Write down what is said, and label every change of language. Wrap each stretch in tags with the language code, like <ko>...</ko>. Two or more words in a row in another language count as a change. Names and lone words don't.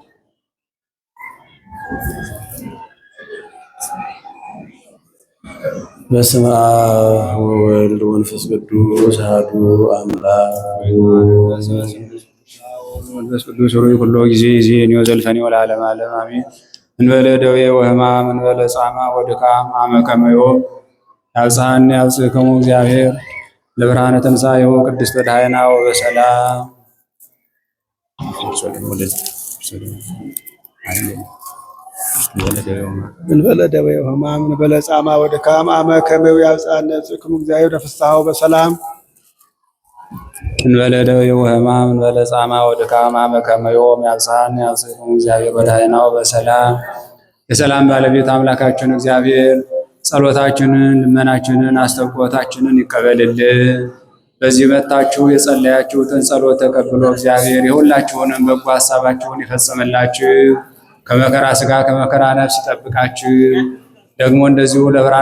<gez>በስመ አብ ወወልድ ወመንፈስ ቅዱስ አሐዱ አምላክ መንፈስ ቅዱስ ሩይ ኩሎ ጊዜ ዜኒ ወዘልፈኒ ወለዓለመ ዓለም አሜን። እንበለ ደዌ ወሕማም እንበለ ጻማ ወድካም አመ ከመ ዮም ያብጽሐኒ ያብጽሕክሙ እግዚአብሔር ለብርሃነ ትንሣኤሁ ቅድስት ወድኃይና ወበሰላም እንበለ ደዌ ወሕማም እንበለ ጻማ ወድካም አመ ከመ ዮም ያብጽሐኒ ያብጽሕክሙ እግዚአብሔር ለፍስሐሁ በሰላም እንበለ ደዌ ወሕማም እንበለ ጻማ ወድካም አመ ከመ ዮም ያብጽሐነ ያብጽሕክሙ እግዚአብሔር ወዳይናው በሰላም።</gez> <am>የሰላም ባለቤት አምላካችን እግዚአብሔር ጸሎታችንን፣ ልመናችንን፣ አስተብቆታችንን ይቀበልልን። በዚህ መጥታችሁ የጸለያችሁትን ጸሎት ተቀብሎ እግዚአብሔር የሁላችሁንም በጎ ሐሳባችሁን ይፈጽምላችሁ። ከመከራ ሥጋ ከመከራ ነፍስ ይጠብቃችሁ። ደግሞ እንደዚሁ ለብርሃነ</am>